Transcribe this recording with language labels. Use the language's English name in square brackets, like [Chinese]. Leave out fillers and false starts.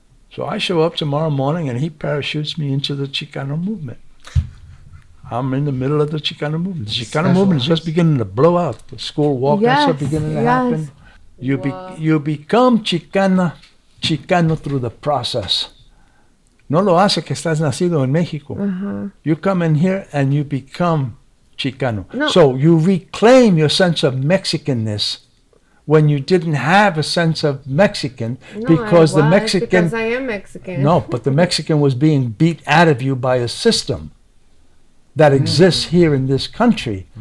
[English] So I show up tomorrow morning and he parachutes me into the Chicano movement. I'm in the middle of the Chicano movement. The Chicano movement is just beginning to blow out. The school walkouts are beginning to happen. You become Chicano through the process. [Spanish] No lo hace que estás nacido en México. [English] You come in here and you become Chicano. No. So you reclaim your sense of Mexicanness when you didn't have a sense of Mexican because the Mexican... Because I am Mexican. No, but the Mexican was being beat out of you by a system that exists here in this country.